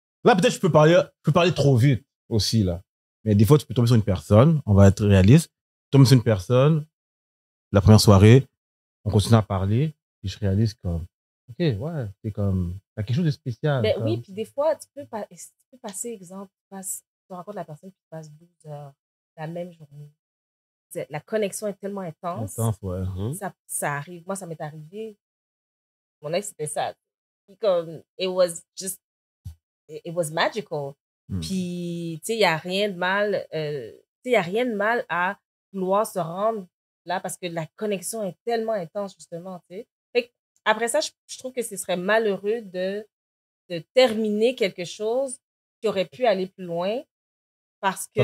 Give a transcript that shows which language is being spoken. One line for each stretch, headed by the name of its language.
French: Là, peut-être je peux parler trop vite aussi, là. Mais des fois, tu peux tomber sur une personne, on va être réaliste, tu tombes sur une personne, la première soirée, on continue à parler, puis je réalise comme, OK, ouais, c'est comme, t'as quelque chose de spécial. Ben oui, puis des fois, tu peux passer, exemple, tu rencontres la personne, puis tu passes 12 heures la même journée. La connexion est tellement intense. Ouais. Ça arrive. Moi, ça m'est arrivé. Mon ex, c'était ça. Puis comme,
English: it was magical.
French: Puis, tu sais, il n'y a rien de mal. Il y a rien de mal à vouloir se rendre là parce que la connexion est tellement intense, justement, tu sais. Après ça, je trouve que ce serait malheureux de de terminer quelque chose qui aurait pu aller plus loin parce que